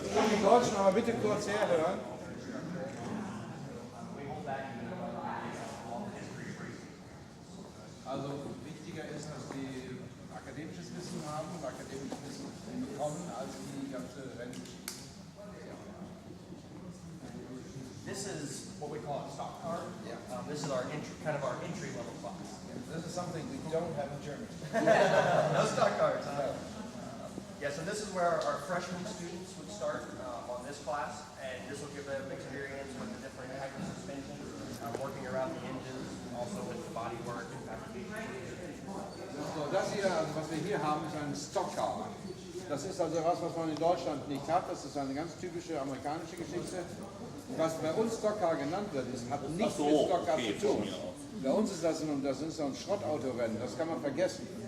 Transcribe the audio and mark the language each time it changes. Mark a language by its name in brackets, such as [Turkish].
[German] Die Deutschen aber bitte kurz herhören. Also wichtiger ist, dass die akademisches Wissen haben, akademisches Wissen bekommen, als die ganze Renngeschichte. [English] This is what we call a stock car. Yeah. This is our kind of our entry level class. This is something we don't have in Germany. No stock cars. Yeah, so this is where our freshman students would start on this class, and this will give them experience with the different types of suspension, working around the engines, also with the body work and fabrication. [German] So, das hier, also was wir hier haben, ist ein Stockcar. Das ist also was man in Deutschland nicht hat. Das ist eine ganz typische amerikanische Geschichte. Was bei uns Stockcar genannt wird, hat nichts mit Stockcar zu tun. Bei uns ist das so ein Schrottautorennen, das kann man vergessen.